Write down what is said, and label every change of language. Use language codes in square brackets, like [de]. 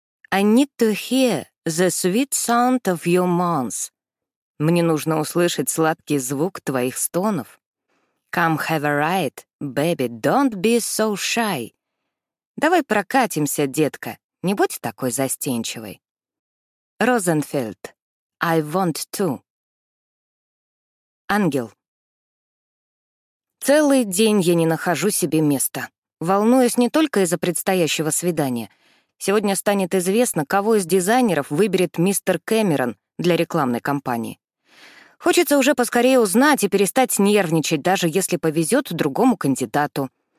[en] I need to hear the sweet sound of your moans. [ru] Мне нужно услышать сладкий звук твоих стонов. [en] Come have a ride, baby, don't be so shy. [ru] Давай прокатимся, детка, не будь такой застенчивой. [en] Розенфельд, I want to. [ru] Ангел. Целый день я не нахожу себе места. Волнуюсь не только из-за предстоящего свидания. Сегодня станет известно, кого из дизайнеров выберет мистер Кэмерон для рекламной кампании. Хочется уже поскорее узнать и перестать нервничать, даже если повезет другому кандидату.